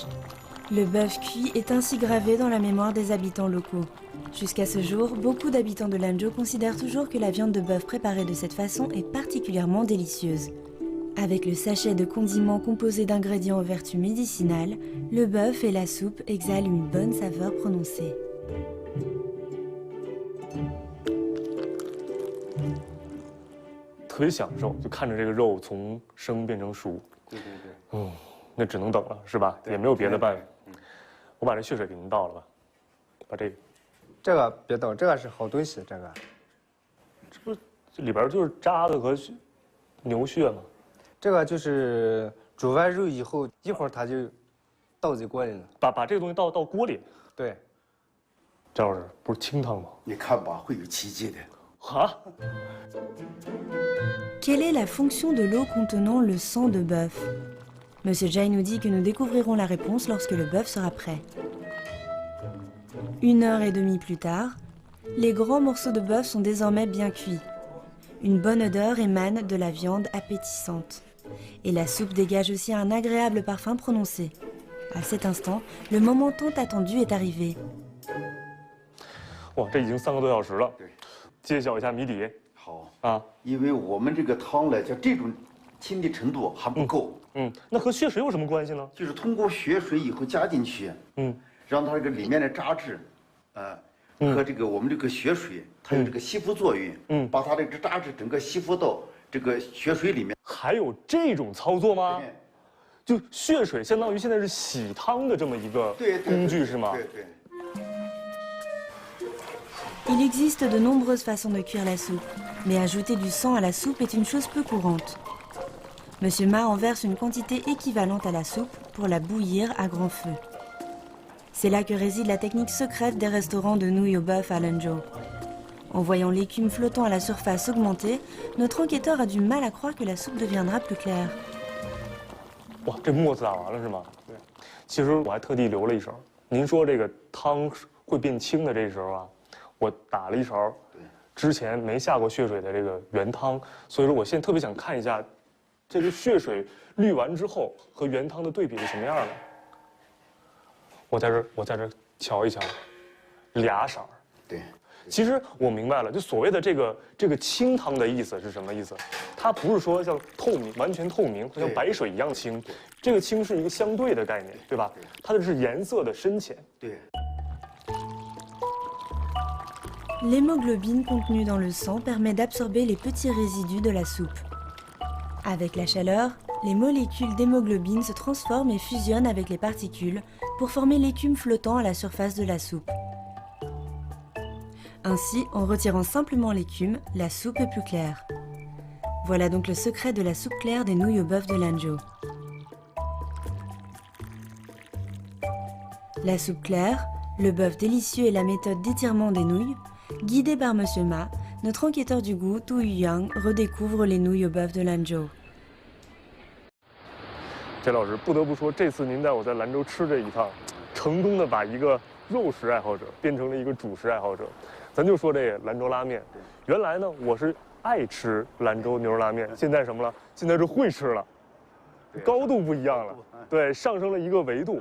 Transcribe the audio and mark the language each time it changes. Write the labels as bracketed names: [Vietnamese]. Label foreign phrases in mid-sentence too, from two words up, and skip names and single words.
[French] Le bœuf cuit est ainsi gravé dans la mémoire des habitants locaux. Jusqu'à ce jour, beaucoup d'habitants de Lanzhou considèrent toujours que la viande de bœuf préparée de cette façon est particulièrement délicieuse. Avec le sachet de condiments composé d'ingrédients aux vertus médicinales, le bœuf et la soupe exhalent une bonne saveur prononcée. [Chinese] 特别享受，就看着这个肉从生变成熟。对。那只能等了，是吧？也没有别的办法。我把这血水给您倒了吧，把这个。这个别倒，这个是好东西，这个。这不里边就是渣子和牛血吗？这个就是煮完肉以后，一会儿它就倒在锅里了。把这个东西倒锅里。对。张老师，不是清汤吗？你看吧，会有奇迹的。啊 [French] Quelle est la fonction de l'eau contenant le sang de bœuf? Monsieur Jai nous dit que nous découvrirons la réponse lorsque le bœuf sera prêt. 1h30 plus tard, les grands morceaux de bœuf sont désormais bien cuits. Une bonne odeur émane de la viande appétissante. Et la soupe dégage aussi un agréable parfum prononcé. À cet instant, le moment tant attendu est arrivé. [Chinese] 哇，这已经3个多小时了。对，揭晓一下谜底。好啊，因为我们这个汤呢，像这种清的程度还不够。那和血水有什么关系呢？就是通过血水以后加进去，让它这个里面的渣质，和这个我们这个血水，它有这个吸附作用，把它这个渣质整个吸附到这个血水里面。还有这种操作吗？就血水相当于现在是洗汤的这么一个工具是吗？对。 [French] Il existe de nombreuses façons de cuire la soupe, mais ajouter du sang à la soupe est une chose peu courante. Monsieur Ma en verse une quantité équivalente à la soupe pour la bouillir à grand feu. C'est là que réside la technique secrète des restaurants de nouilles au bœuf à Lanzhou. En voyant l'écume flottant à la surface augmenter, notre enquêteur a du mal à croire que la soupe deviendra plus claire. [Chinese] 哇，这沫子打完了是吗？对。其实我还特地留了一勺。您说这个汤会变清的这时候啊，我打了一勺之前没下过血水的这个原汤，所以说我现在特别想看一下，这个血水滤完之后和原汤的对比是什么样的。我在这瞧一瞧，俩色儿。对。其实我明白了，就所谓的这个清汤的意思是什么意思？它不是说像透明、完全透明，像白水一样清。这个清是一个相对的概念，对吧？它的是颜色的深浅。对。 [French] L'hémoglobine contenue dans le sang permet d'absorber les petits résidus de la soupe. Avec la chaleur, les molécules d'hémoglobine se transforment et fusionnent avec les particules pour former l'écume flottant à la surface de la soupe. Ainsi, en retirant simplement l'écume, la soupe est plus claire. Voilà donc le secret de la soupe claire des nouilles au bœuf de Lanzhou. La soupe claire, le bœuf délicieux et la méthode d'étirement des nouilles, guidé par Monsieur Ma, notre enquêteur du goût, Tu Yuyang, redécouvre les nouilles au bœuf de Lanzhou. [Chinese] 翟老师，不得不说，这次您带我在兰州吃这一趟，成功的把一个肉食爱好者变成了一个主食爱好者。咱就说这兰州拉面，原来呢我是爱吃兰州牛肉拉面，现在什么了？现在是会吃了，高度不一样了，对，上升了一个维度。